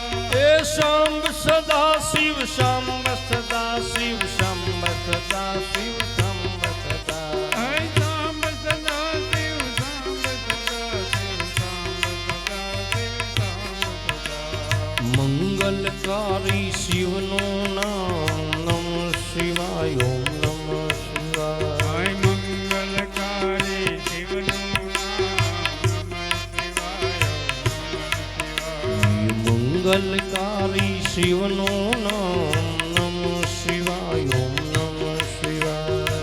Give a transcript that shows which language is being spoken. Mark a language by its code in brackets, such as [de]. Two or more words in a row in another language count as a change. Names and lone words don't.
[sa] ए शाम्ब सदा शिव शाम्ब सदा शिव शाम्ब सदा शिव शाम्ब सदा ऐ शाम्ब सदा शिव शाम्ब सदा शिव शाम्ब सदा शिव शाम्ब सदा [gu] मंगलकारी મંગલકારી શિવનું નામ [sa] નમઃ શિવાય ઓમ નમઃ શિવાય [gu] મંગલકારી શિવનું નામ મંગલકારી શિવનું નામ [sa] નમઃ શિવાય ઓમ નમઃ શિવાય